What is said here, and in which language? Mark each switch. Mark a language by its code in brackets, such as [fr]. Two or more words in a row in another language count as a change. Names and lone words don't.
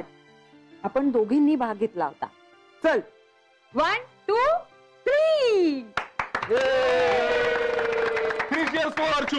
[mr] आपण दोघींनी भाग घेतला होता. चल 1 2 3. [en] Three cheers for Archu.